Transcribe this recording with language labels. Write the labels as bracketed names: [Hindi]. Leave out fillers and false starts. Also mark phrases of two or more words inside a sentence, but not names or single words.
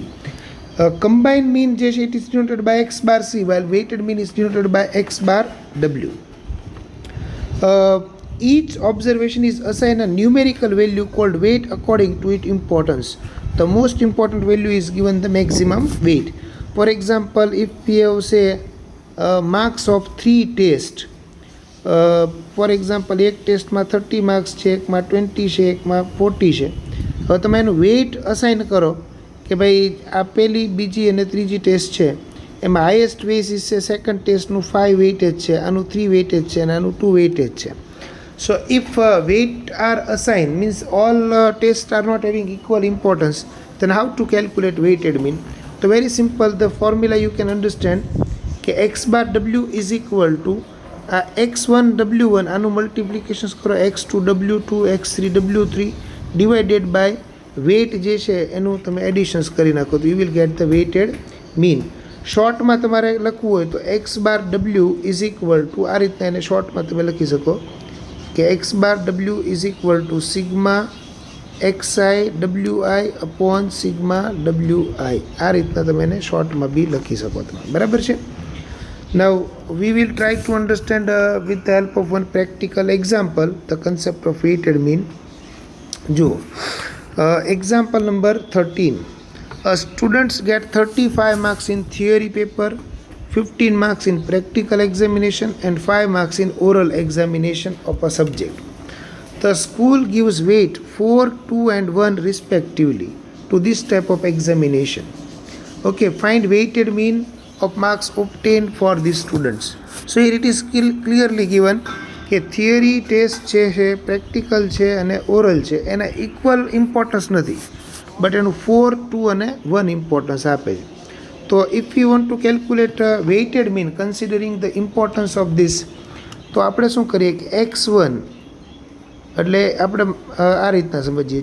[English] Combined mean it is denoted by x bar c, while weighted mean is denoted by x bar w. Each observation is assigned a numerical value called weight according to its importance. The most important value is given the maximum weight. For example, if we have say marks of 3 tests, for example [Gujarati] એક ટેસ્ટમાં 30 માર્ક્સ છે, એકમાં 20 છે, એકમાં 40 છે. હવે તમે એનું વેઇટ અસાઇન કરો કે ભાઈ આ પહેલી, બીજી અને ત્રીજી ટેસ્ટ છે, એમાં [English] highest weightage [Gujarati] છે સેકન્ડ ટેસ્ટનું 5 વેઇટેજ છે, આનું 3 વેઇટેજ છે અને આનું 2 વેઇટેજ છે. [English] so if weight are assign means all test are not having equal importance, then how to calculate weighted mean? So very simple, the formula you can understand કે x bar w is equal to x1 w1 [Gujarati] આનું મલ્ટિપ્લિકેશન કરો [English] x2 w2 x3 w3 divided by weight [Gujarati] જે છે એનું તમે એડિશન્સ કરી નાખો તો [English] you will get the weighted mean. [Gujarati] શોર્ટમાં તમારે લખવું હોય તો [English] x bar w is equal to [Gujarati] આ રીતના એને શોર્ટમાં તમે લખી શકો કે [English] x bar w is equal to sigma xi wi upon sigma wi. [Gujarati] આ રીતના તમે એને શોર્ટમાં બી લખી શકો તમે, બરાબર છે. [English] Now we will try to understand with the help of one practical example the concept of weighted mean. Jo example number 13. Students get 35 marks in theory paper, 15 marks in practical examination and 5 marks in oral examination of a subject. The school gives weight 4, 2 and 1 respectively to this type of examination. Okay, find weighted mean of marks obtained for these students. So here it is clearly given [Gujarati] કે [English] theory test [Gujarati] છે પ્રેક્ટિકલ છે અને ઓરલ છે એના [English] equal importance [Gujarati] નથી, બટ એનું 4, 2 અને 1 ઇમ્પોર્ટન્સ આપે છે. તો [English] if you want to calculate weighted mean considering the importance of this, [Gujarati] તો આપણે શું કરીએ કે x1 એટલે આપણે આ રીતના સમજીએ.